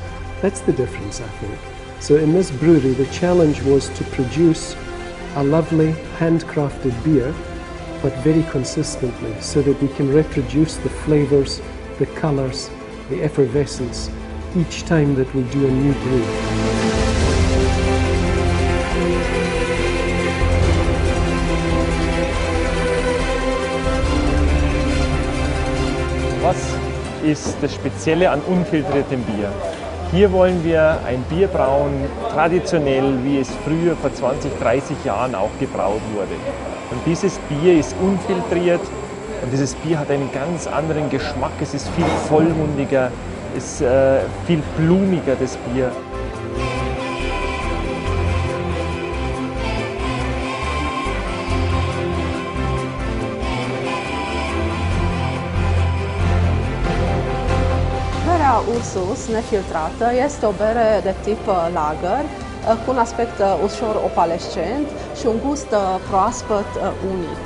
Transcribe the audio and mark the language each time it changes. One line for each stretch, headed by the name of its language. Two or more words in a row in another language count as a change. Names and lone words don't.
English: That's the difference, I think. So in this brewery, the challenge was to produce a lovely handcrafted beer, but very consistently, so that we can reproduce the flavors, the colors, the effervescence each time that we do a new brew.
German: Was ist das Spezielle an unfiltriertem Bier? Hier wollen wir ein Bier brauen, traditionell, wie es früher vor 20, 30 Jahren auch gebraut wurde. Und dieses Bier ist unfiltriert und dieses Bier hat einen ganz anderen Geschmack. Es ist viel vollmundiger, es ist viel blumiger, das Bier.
Romanian: Berea URSUS nefiltrată este o bere de tip lager cu un aspect ușor opalescent și un gust proaspăt unic.